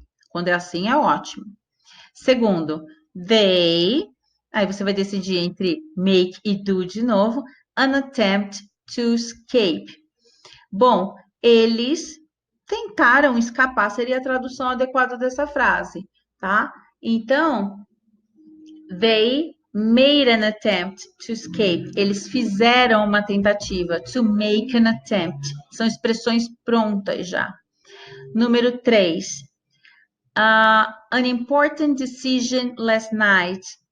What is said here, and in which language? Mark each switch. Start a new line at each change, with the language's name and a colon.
Portuguese: Quando é assim, é ótimo. Segundo, they. Aí você vai decidir entre make e do de novo.
English: An attempt to escape.
Portuguese: Bom, eles tentaram escapar, seria a tradução adequada dessa frase, tá? Então,
English: they made an attempt to escape.
Portuguese: Eles fizeram uma tentativa.
English: To make an attempt.
Portuguese: São expressões prontas já. Número 3.
English: An important decision last night.